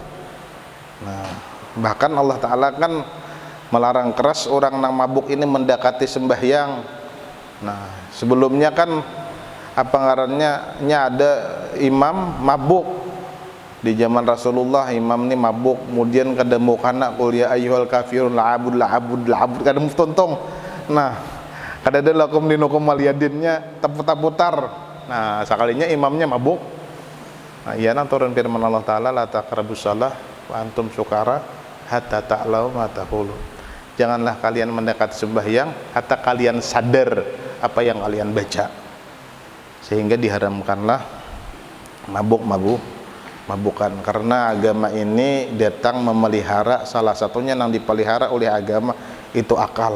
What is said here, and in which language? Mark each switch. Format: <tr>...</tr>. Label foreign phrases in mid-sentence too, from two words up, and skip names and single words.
<bjn>Nah, bahkan Allah Ta'ala kan melarang keras orang nang mabuk ini mendekati sembahyang. Nah, sebelumnya kan apa ngarannya ada imam mabuk di zaman Rasulullah. Imam ini mabuk, kemudian kada mau kana</bjn> <ar>قل يا أيها الكافرون لا أعبد</ar> <bjn>kada mustontong. Nah, kada ada</bjn> <ar>لكم دينكم</ar> <bjn>waliyadinnya taputar. Nah, sekalinya imamnya mabuk. Nah, iya nang turun firman Allah Ta'ala</bjn> <ar>لا تقربوا الصلاة وأنتم سكارى حتى تعلموا ما تقولون.</ar> <id>Janganlah kalian mendekat sembahyang hatta kalian sadar apa yang kalian baca. Sehingga diharamkanlah mabukan, karena agama ini datang memelihara, salah satunya yang dipelihara oleh agama itu akal.</id>